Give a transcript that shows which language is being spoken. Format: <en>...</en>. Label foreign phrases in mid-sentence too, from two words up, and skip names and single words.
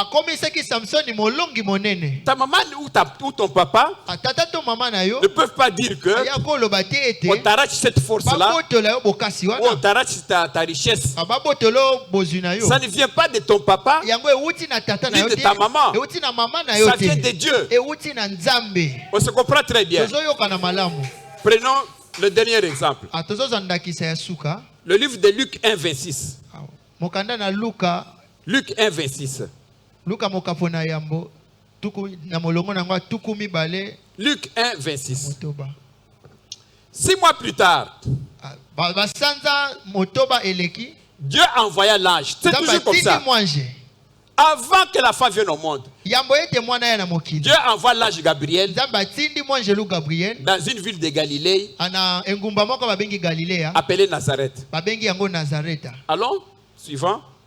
<fr>Ta maman ou ton papa ne peuvent pas dire que on t'arrache cette force-là, on t'arrache ta richesse. Ça ne vient pas de ton papa, ni de ta maman. Ça vient de Dieu.</fr> <ln>euti na nzambe.</ln> <fr>On se comprend très bien.</fr> <ln>Tozoyoka na malamu.</ln> <fr>Prenons le dernier exemple.</fr> <ln>Tozozandakisa ya suka.</ln> <fr>Le livre de Luc 1, 26.</fr> <ln>Mokanda na Luka.</ln> <fr>Luc 1, 26.</fr> <ln>Luka mokapona yambo. Tuku na molongo na ngwa tuku mibale. Luc 1, 26. Motoba.</ln> <fr>6 mois plus tard,</fr> <ln>Basanza motoba eleki.</ln> <fr>Dieu envoya l'ange. C'est toujours comme ça. Avant que la femme vienne au monde, Dieu envoie l'ange Gabriel dans une ville de Galilée appelée Nazareth. Allons, suivant.</fr>